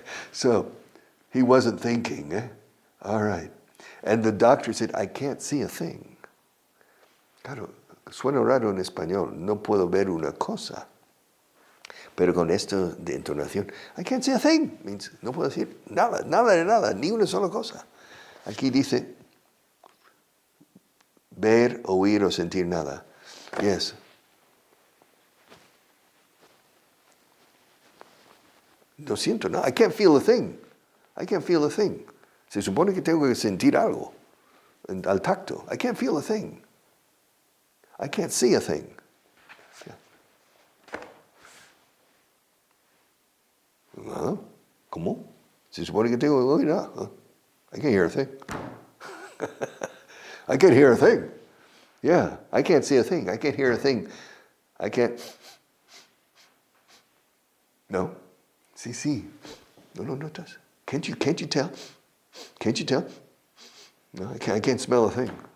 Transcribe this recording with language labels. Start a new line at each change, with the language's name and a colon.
English: So, he wasn't thinking, All right. And the doctor said, I can't see a thing.
Spanish: Claro, suena raro en español, no puedo ver una cosa. Pero con esto de entonación, I can't see a thing, means no puedo decir nada, nada de nada, ni una sola cosa. Aquí dice, ver, oír o sentir nada.
English: Yes. No siento nada. I can't feel a thing. I can't feel a thing.
Spanish: Se supone que tengo que sentir algo al tacto.
English: I can't feel a thing. I can't see a thing. Yeah. ¿Cómo?
Spanish: Se supone que tengo que oír nada.
English: I can't hear a thing. I can't hear a thing. Yeah, I can't see a thing. I can't hear a thing. I can't. No. Sí. No notas. Can't you tell? Can't you tell? No, I can't smell a thing.